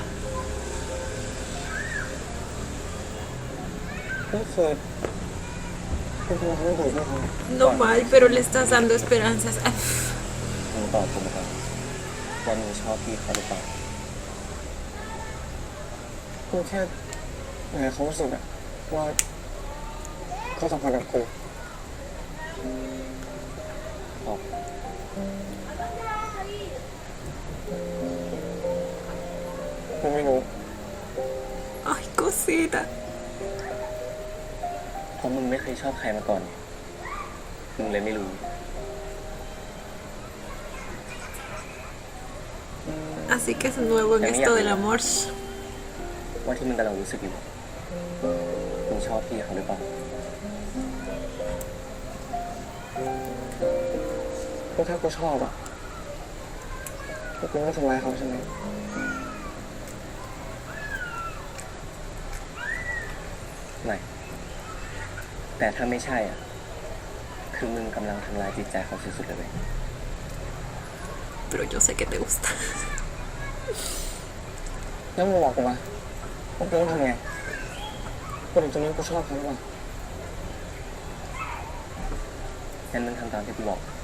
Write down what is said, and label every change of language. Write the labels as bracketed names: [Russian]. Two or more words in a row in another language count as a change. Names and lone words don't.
[Thai] ก็คือคือทำไมเขาไม่คุยด้วยเขา [Spanish] No mal, pero le estás dando esperanzas. Ah, [Thai] มึงตอบกูมาครับว่ามึงชอบพี่เขาหรือเปล่า กูแค่อยากให้เขารู้สึกอะว่าเขาสัมพันธ์กับกู ตอบ กูไม่รู้ [Spanish] Ay, cosita. [Thai] เพราะมึงไม่เคยชอบใครมาก่อนไงมึงเลยไม่รู้ [Spanish] Así que es nuevo en esto del amor. [Thai] ว่าที่มึงกำลังรู้สึกอยู่มึงชอบพี่เขาหรือเปล่า ก็ถ้ากูชอบอะกูไม่ทำร้ายเขาใช่ไหม ไม่ แต่ถ้าไม่ใช่อ่ะ คือมึงกำลังทำลายจิตใจเขาสุดๆเลยเว้ย [Spanish] Pero yo sé que te gusta. [Thai] แล้วมึงบอกกูมาว่ากูต้องทำไงกูถึงจะรู้กูชอบเขาหรือเปล่า งั้นมึงทำตามที่กูบอก